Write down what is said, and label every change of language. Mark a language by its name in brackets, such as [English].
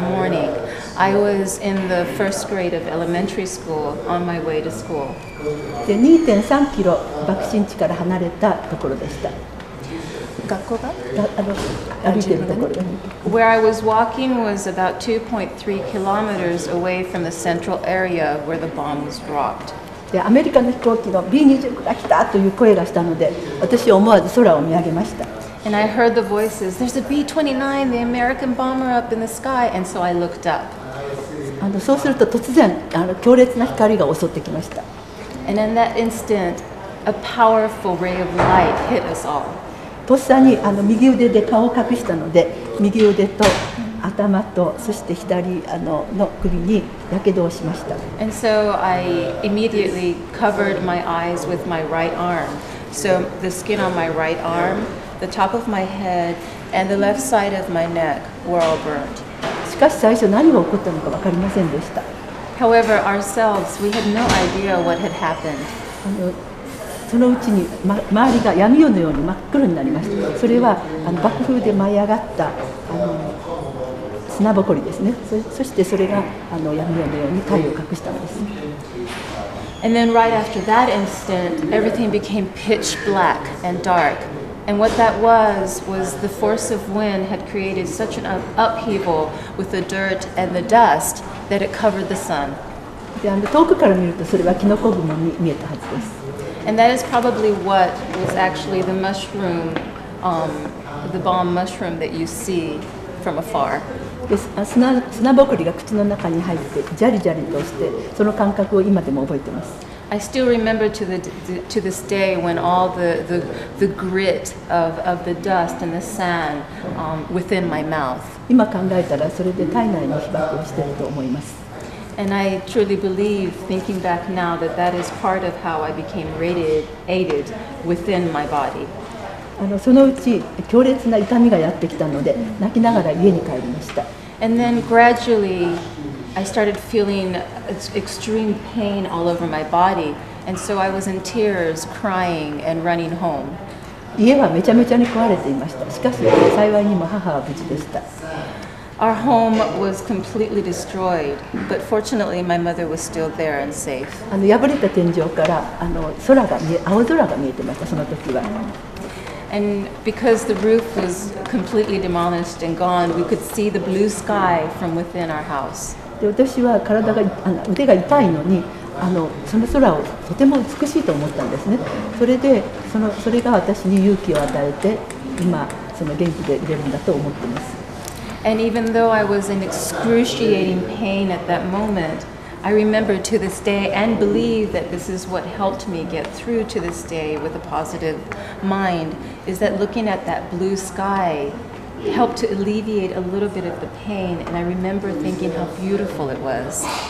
[English] in the morning, I was in the first grade of elementary school on my way to school. [Japanese] で 2.3 キロ爆心地から離れたところでした。学校が歩いているところで。 [English] Where I was walking was about 2.3 kilometers away from the central area where the bomb was dropped. [Japanese] でアメリカの飛行機の B-29 が来たという声がしたので私は思わず空を見上げました。 [English] And I heard the voices, there's a B-29, the American bomber up in the sky, and so I looked up. [Japanese] そうすると突然強烈な光が襲ってきました。 [English] And in that instant, a powerful ray of light hit us all. [Japanese] とっさに右腕で顔を隠したので右腕と頭とそして左の首にやけどをしました。 [English] And so I immediately covered my eyes with my right arm. So the skin on my right arm, the top of my head, and the left side of my neck were all burnt. [Japanese] しかし最初何が起こったのか分かりませんでした。 [English] However, ourselves, we had no idea what had happened. [Japanese] そのうちに、周りが闇夜のように真っ黒になりました。それは爆風で舞い上がった砂ぼこりですね。そしてそれが闇夜のように太陽を隠したのです。 [English] And then right after that instant, everything became pitch black and dark. And what that was the force of wind had created such an upheaval with the dirt and the dust that it covered the sun. [Japanese] で遠くから見るとそれはキノコ雲に見えたはずです。 [English] And that is probably what was actually the mushroom, the bomb mushroom that you see from afar. [Japanese] で砂ぼこりが口の中に入ってジャリジャリとしてその感覚を今でも覚えています。 [English] I still remember to this day when all the grit of the dust and the sand within my mouth. [Japanese] 今考えたらそれで体内に被爆をしていると思います。 [English] And I truly believe, thinking back now, that that is part of how I became radiated within my body. [Japanese] そのうち強烈な痛みがやってきたので泣きながら家に帰りました。 [English] And then gradually I started feeling extreme pain all over my body, and so I was in tears, crying and running home. [Japanese] 家はめちゃめちゃに壊れていました。しかし幸いにも母は無事でした。 [English] Our home was completely destroyed, but fortunately my mother was still there and safe. [Japanese] 破れた天井から青空が見えてました。その時は。 [English] And because the roof was completely demolished and gone, we could see the blue sky from within our house. [Japanese] で私は腕が痛いのにその空をとても美しいと思ったんですね。それでそれが私に勇気を与えて今その元気でいれるんだと思っています。 [English] And even though I was in excruciating pain at that moment, I remember to this day and believe that this is what helped me get through to this day with a positive mind, is that looking at that blue sky helped to alleviate a little bit of the pain, and I remember thinking how beautiful it was.